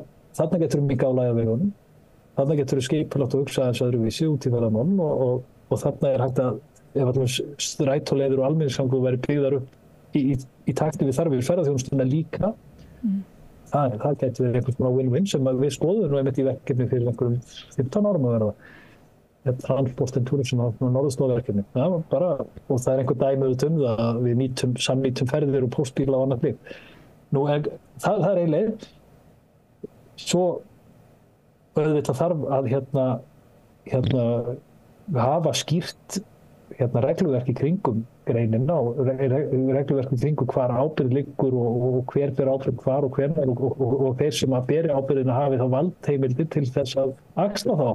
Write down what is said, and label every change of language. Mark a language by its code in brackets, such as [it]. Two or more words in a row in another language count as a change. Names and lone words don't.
[is] Þarna getur við mikið álægja vegunum. Þarna getur við skipulagt og hugsa aðeins öðruvísi út í ferðamálum og þarna er hægt að ef allir strætóleiðir og almenningssamgöngur verið byggðar upp í takti við þarfir ferðaþjónustuna líka. Það getur verið einhvers konar win-win sem við skoðum nú einmitt í verkefni fyrir einhverjum 15 árum að verða. Transport and Tourism á norðurslóðaverkefni. Og það er einhver dæmi það að við samnýtum ferðir og póstbíla og annað slíkt. Nú það er ein leið. Svo auðvitað þarf að hafa skýrt regluverk í kringum greinina og regluverk í kringum hvar ábyrgð liggur og hver ber ábyrgð hvar og hvenær og þeir sem að beri ábyrgðina hafi þá valdheimildir til þess að axla þá.